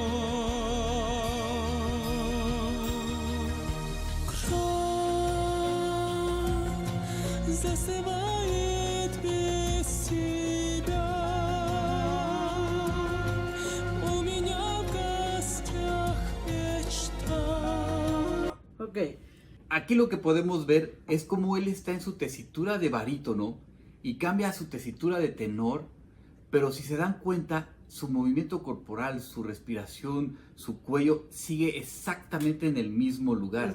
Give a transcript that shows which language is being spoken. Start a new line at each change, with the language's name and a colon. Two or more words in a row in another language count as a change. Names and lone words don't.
Russian: Кровь засыпает без тебя. У меня в гостях мечта.
Spanish: Ok. Aquí lo que podemos ver es cómo él está en su tesitura de barítono y cambia a su tesitura de tenor, pero si se dan cuenta, su movimiento corporal, su respiración, su cuello sigue exactamente en el mismo lugar.